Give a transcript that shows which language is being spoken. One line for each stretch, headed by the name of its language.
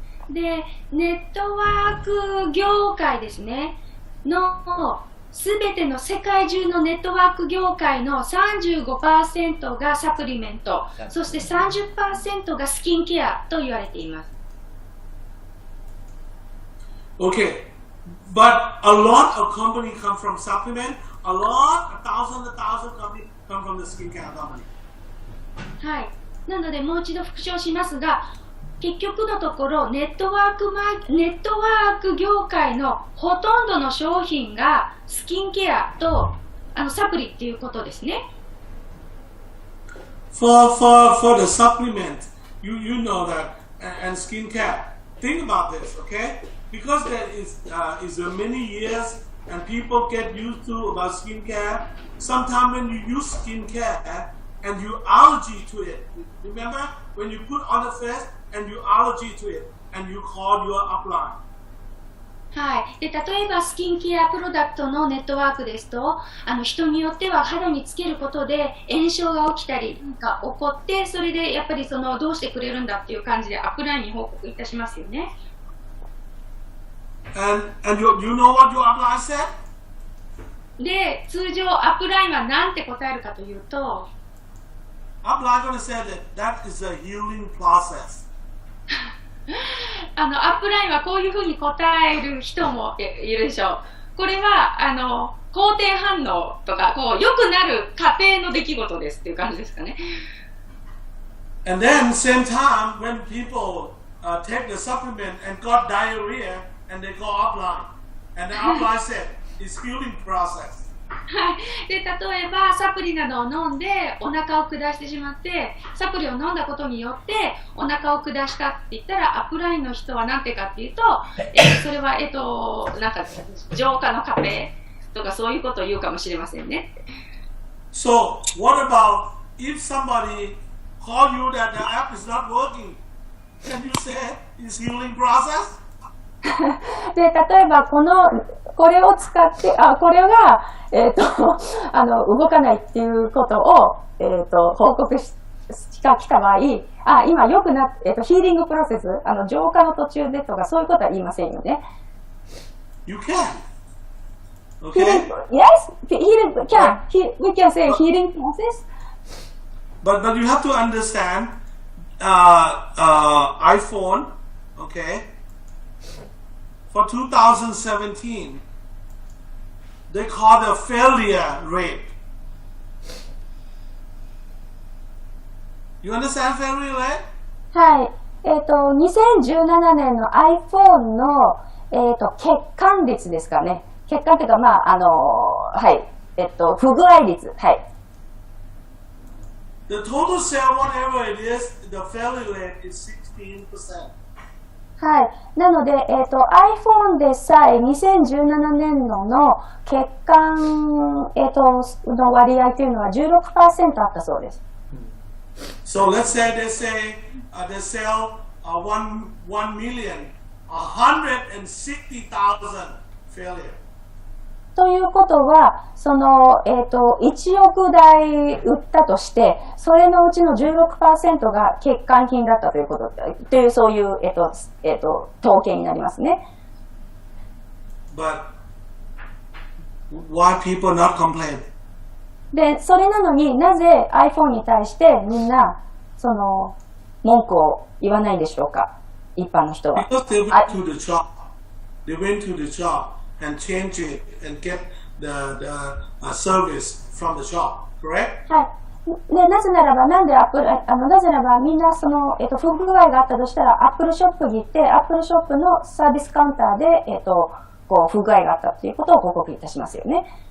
Japanese: で、ネットワーク業界ですねのすべての世界中のネットワーク業界の 35% がサプリメント、そして 30% がスキンケアと言われています。
English: Okay, but a lot of companies come from supplement, a thousand companies come from the skincare company.
Japanese: はい。なのでもう一度復唱しますが、結局のところネットワーク業界のほとんどの商品がスキンケアとサプリっていうことですね。
English: For the supplement, you know that and skincare. Think about this, okay? Because there is many years and people get used to about skincare. Sometimes when you use skincare and you allergy to it, remember when you put on the face and you allergy to it and you call your upline.
Japanese: はい、で例えばスキンケアプロダクトのネットワークですと、人によっては肌につけることで炎症が起きたりが起こって、それでやっぱりどうしてくれるんだっていう感じでアップラインに報告いたしますよね。
English: And you know what your upline said?
Japanese: で、通常アップラインは何て答えるかというと、
English: Upline gonna say that is a healing process.
Japanese: アップラインはこういうふうに答える人もいるでしょう。これは肯定反応とか良くなる過程の出来事ですっていう感じですかね。
English: And then same time when people take the supplement and got diarrhea and they go upline, and the upline said it's healing process.
Japanese: はい、で例えばサプリなどを飲んでお腹を下してしまって、サプリを飲んだことによってお腹を下したって言ったら、アップラインの人は何てかっていうと、それはなんか浄化の過程とかそういうことを言うかもしれませんね。
English: So what about if somebody call you that the app is not working? Can you say it's healing process?
Japanese: で例えばこれを使ってこれが、動かないっていうことを、報告が来た場合、今良くなって、ヒーリングプロセス、浄化の途中でとかそういうことは言いませんよね。
English: You can. Okay. Yes, healing can. We can say healing process. But you have to understand, iPhone, okay. For 2017, they call the failure rate. You understand failure rate?
Japanese: はい。 2017年の iPhone の、欠陥率ですかね。欠陥というか、はい。不具合率。はい。
English: The total sale, whatever it is, the failure rate is 16%.
Japanese: はい。なので、iPhone でさえ2017年度の欠陥、の割合というのは 16% あったそうです。
English: So let's say they sell 1 million, 160,000 failure.
Japanese: ということは、1億台売ったとして、それのうちの 16% が欠陥品だったということ、というそういう、統計になりますね。
English: But why people not complain?
Japanese: で、それなのになぜ iPhone に対してみんな、文句を言わないんでしょうか、一般の人は。
English: Because they went to the shop. They went to the shop and change it and get the service from the shop, correct?
Japanese: はい。で、なぜならば、なぜならば、みんな不具合があったとしたら、Apple ショップに行って、Apple ショップのサービスカウンターで、不具合があったということを報告いたしますよね。